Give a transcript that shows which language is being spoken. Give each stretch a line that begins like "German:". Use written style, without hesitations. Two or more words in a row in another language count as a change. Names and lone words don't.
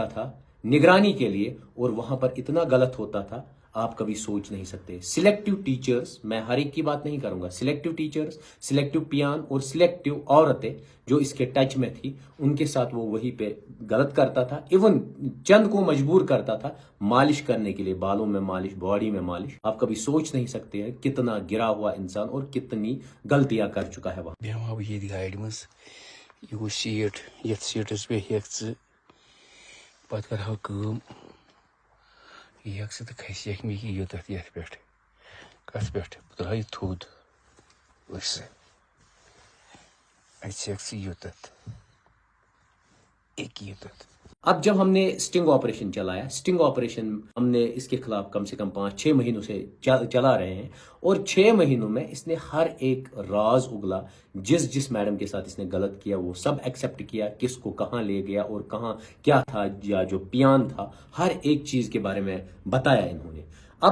Urdu: تھا نگرانی کے لیے اور وہاں پر اتنا غلط ہوتا تھا آپ کبھی سوچ نہیں سکتے
English: selective teachers
Urdu: میں ہر ایک کی بات نہیں کروں گا
English: selective teachers selective peon
Urdu: اور سلیکٹو عورتیں جو اس کے ٹچ میں تھی ان کے ساتھ وہ وہیں پہ غلط کرتا تھا ایون چند کو مجبور کرتا تھا مالش کرنے کے لیے بالوں میں مالش باڈی میں مالش آپ کبھی سوچ نہیں سکتے ہیں کتنا گرا ہوا انسان اور کتنی غلطیاں کر چکا ہے وہاں
Kashmiri: بیمہ بہ یہ گاڑی مز یہ سیٹ یتھ سیٹس پہ ہیک پتہ کرہو کٲم یک ژٕ تہٕ کھسیکھ مےٚ یہِ یوٚتَتھ یتھ پٮ۪ٹھ کتھ پٮ۪ٹھ بہٕ ترٛاوٕ یہِ تھوٚد وٕچھ اَتہِ سیکھ ژٕ یوٚتَتھ ایک یوٚتَتھ
Urdu: اب جب ہم نے
English: sting operation
Urdu: چلایا
English: sting operation
Urdu: ہم نے اس کے خلاف کم سے کم 5-6 مہینوں سے چلا رہے ہیں اور 6 مہینوں میں اس نے ہر ایک راز اگلا جس میڈم کے ساتھ اس نے غلط کیا وہ سب ایکسیپٹ کیا کس کو کہاں لے گیا اور کہاں کیا تھا یا جو پیان تھا ہر ایک چیز کے بارے میں بتایا انہوں نے اب